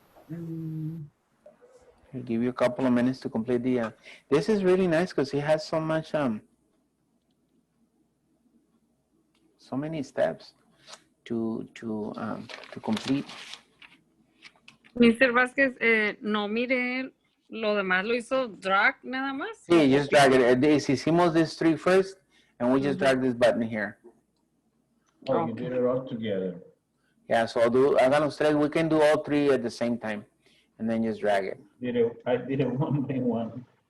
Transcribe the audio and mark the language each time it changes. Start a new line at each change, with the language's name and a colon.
English: I'll give you a couple of minutes to complete the. This is really nice because it has so much so many steps to complete. Mr.
Spanish: Vázquez, no mire, lo demás lo hizo drag nada más.
English: Sí, just drag it.
Spanish: Hicimos
English: this 3 first, and we just drag this button here. Oh, you did it all together. Yeah, so
Spanish: hagan los 3.
English: We can do all 3 at the same time, and then just drag it. I did it one by one.